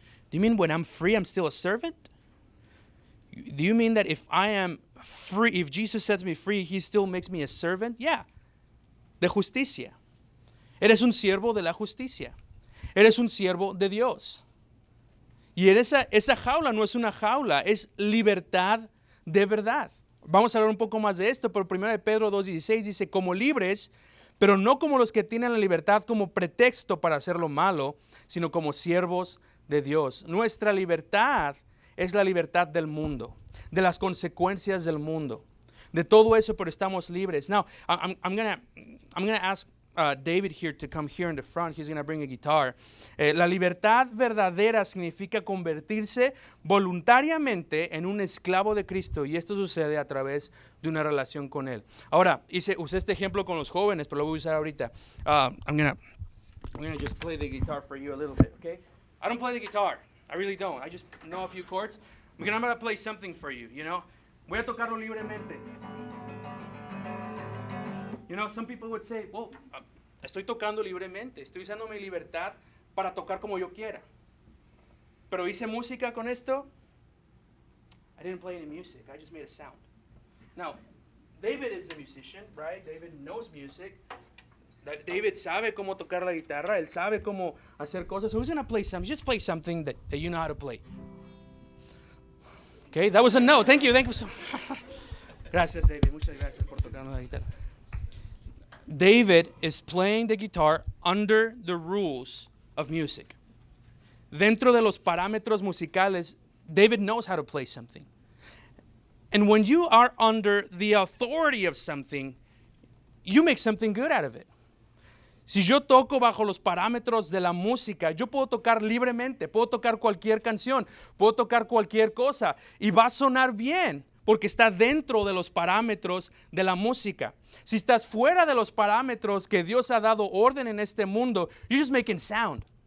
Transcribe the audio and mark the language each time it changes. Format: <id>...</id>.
<en>Do you mean when I'm free, I'm still a servant? Do you mean that if I am free, if Jesus sets me free, He still makes me a servant?</en> <es>Yeah. De justicia. Eres un siervo de la justicia. Eres un siervo de Dios. Y en esa jaula no es una jaula, es libertad de verdad. Vamos a hablar un poco más de esto, pero 1 Pedro 2:16 dice, como libres, pero no como los que tienen la libertad como pretexto para hacer lo malo, sino como siervos de Dios. Nuestra libertad es la libertad del mundo, de las consecuencias del mundo, de todo eso, pero estamos libres.</es> <en>Now, I'm gonna ask David here to come here in the front. He's going to bring a guitar.</en> <es>La libertad verdadera significa convertirse voluntariamente en un esclavo de Cristo, y esto sucede a través de una relación con Él. Ahora, usé este ejemplo con los jóvenes, pero lo voy a usar ahorita.</es> <en>I'm gonna just play the guitar for you a little bit, okay? I don't play the guitar. I really don't. I just know a few chords. I'm gonna play something for you, you know?</en> <es>Voy a tocarlo libremente.</es> <en>You know, some people would say, well,</en> <es>estoy tocando libremente, estoy usando mi libertad para tocar como yo quiera. Pero hice música con esto.</es> <en>I didn't play any music, I just made a sound. Now, David is a musician, right? David knows music.</en> <es>David sabe cómo tocar la guitarra. Él sabe cómo hacer cosas.</es> <en>So who's going to play something? Just play something that you know how to play. Okay, that was a no. Thank you.</en> <es>Gracias, David. Muchas gracias por tocar la guitarra.</es> <en>David is playing the guitar under the rules of music.</en> <es>Dentro de los parámetros musicales,</es> <en>David knows how to play something. And when you are under the authority of something, you make something good out of it.</en> <es>Si yo toco bajo los parámetros de la música, yo puedo tocar libremente, puedo tocar cualquier canción, puedo tocar cualquier cosa y va a sonar bien porque está dentro de los parámetros de la música. Si estás fuera de los parámetros que Dios ha dado orden en este mundo,</es> <en>you're just making sound.</en>